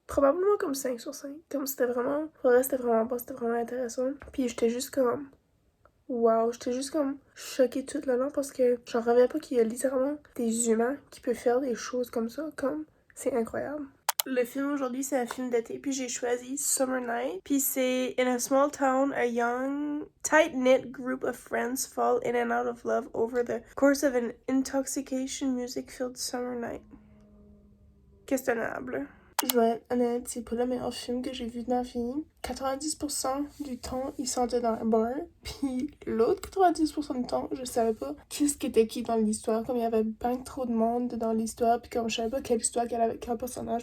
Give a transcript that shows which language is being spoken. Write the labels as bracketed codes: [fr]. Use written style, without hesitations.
[fr] Probablement comme 5 sur 5. Comme c'était vraiment... Pour le reste, c'était vraiment bon, c'était vraiment intéressant. Puis j'étais juste comme... wow, j'étais juste comme choquée tout le long parce que j'en reviens pas qu'il y a littéralement des humains qui peuvent faire des choses comme ça, comme c'est incroyable. Le film aujourd'hui, c'est un film d'été, puis j'ai choisi Summer Night. Puis c'est [en] In a small town, a young, tight-knit group of friends fall in and out of love over the course of an intoxication music-filled summer night. [fr] Questionnable. Je vais être honnête, c'est pas le meilleur film que j'ai vu de ma vie. 90% du temps, ils sont dans un bar. Puis l'autre 90% du temps, je savais pas qu'est-ce qui était qui dans l'histoire. Comme il y avait bien trop de monde dans l'histoire. Puis comme je savais pas quelle histoire qu'elle avait, quel personnage.